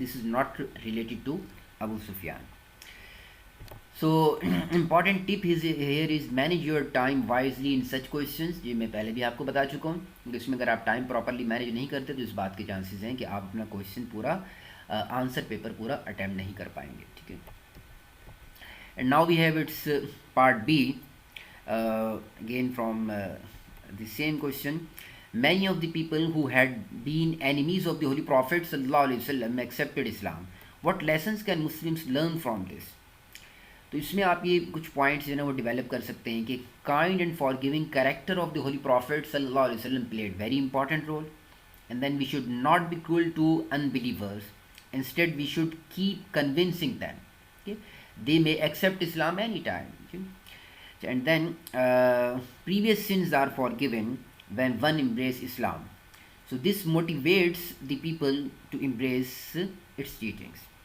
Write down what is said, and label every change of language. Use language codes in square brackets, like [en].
[en] This is not related to Abu Sufyan. So important tip here is manage your time wisely in such questions. [ur] یہ میں پہلے بھی آپ کو بتا چکا ہوں کہ اس میں اگر آپ ٹائم پراپرلی مینیج نہیں کرتے تو اس بات کے چانسز ہیں کہ آپ اپنا کویشچن پورا آنسر پیپر پورا اٹیمپٹ نہیں کر پائیں گے, ٹھیک ہے. [en] And now we have it's part B again from the same question. Many of the people who had been enemies of the Holy Prophet sallallahu alaihi wasallam accepted Islam. What lessons can Muslims learn from this? [ur] تو اس میں آپ یہ کچھ points جو ہے نا وہ develop کر سکتے ہیں کہ [en] Kind and forgiving character of the Holy Prophet صلی اللہ علیہ وسلم played very important role. And then we should not be cruel to unbelievers, instead we should keep convincing them they may accept Islam any time. And then previous sins are forgiven when one embrace Islam. So this motivates the people to embrace its teachings.